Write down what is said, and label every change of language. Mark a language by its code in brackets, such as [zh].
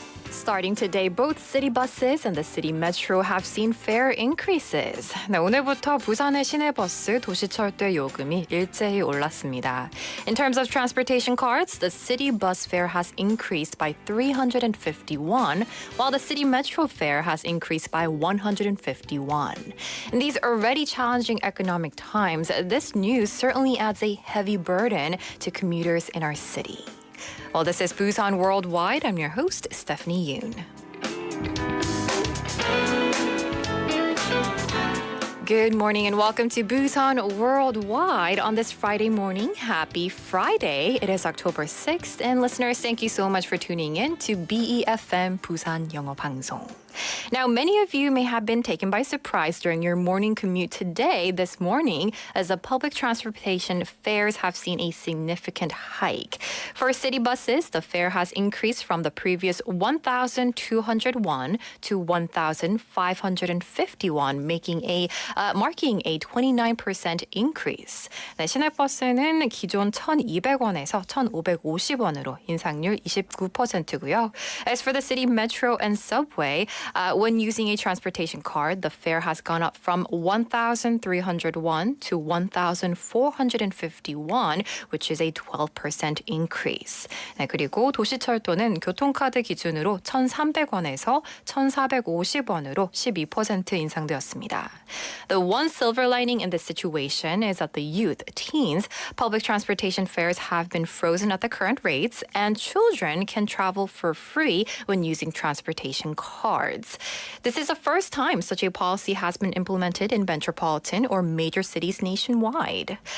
[en] Starting today, both city buses and the city metro have seen fare increases. [ko] 네, 오늘부터 부산의 시내버스, 도시철도의 요금이 일제히 올랐습니다. [en] In terms of transportation cards, the city bus fare has increased by 351, while the city metro fare has increased by 151. In these already challenging economic times, this news certainly adds a heavy burden to commuters in our city. Well, this is Busan Worldwide. I'm your host, Stephanie Yoon. Good morning and welcome to Busan Worldwide on this Friday morning. Happy Friday. It is October 6th. And listeners, thank you so much for tuning in to BEFM 부산영어방송. Now, many of you may have been taken by surprise during your morning commute this morning, as the public transportation fares have seen a significant hike. For city buses, the fare has increased from the previous 1,201 to 1,551, marking a 29% increase. [ko] 네, 시내버스는 기존 1,200원에서 1,550원으로 인상률 29%고요. [en] As for the city metro and subway, when using a transportation card, the fare has gone up from 1,301 to 1,451, which is a 12% increase. [ko] 네, 그리고 도시철도는 교통카드 기준으로 1,300원에서 1,450원으로 12% 인상되었습니다. [en] The one silver lining in this situation is that the youth, teens, public transportation fares have been frozen at the current rates, and children can travel for free when using transportation cards. This is the first time such a policy has been implemented in metropolitan or major cities nationwide.